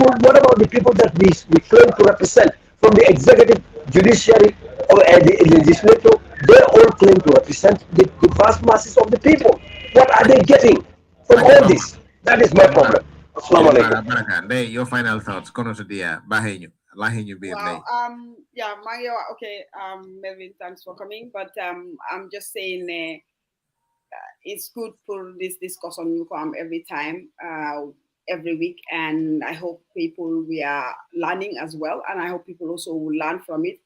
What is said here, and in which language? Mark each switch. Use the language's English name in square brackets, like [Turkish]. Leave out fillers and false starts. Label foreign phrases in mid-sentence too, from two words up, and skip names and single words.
[English] What about the people that we claim to represent from the executive, judiciary, or the legislature? They all claim to represent the vast masses of the people. What are they getting from all this? That is my problem. [Arabic] السلام عليكم. [English] Your final thoughts. Kono to dia bahenyu. Lahenyu bir Wow. lay. Yeah, Mario. Okay. Melvin, thanks for coming. But I'm just saying, it's good for this discussion you come every time, every week, and I hope people we are learning as well, and I hope people also will learn from it.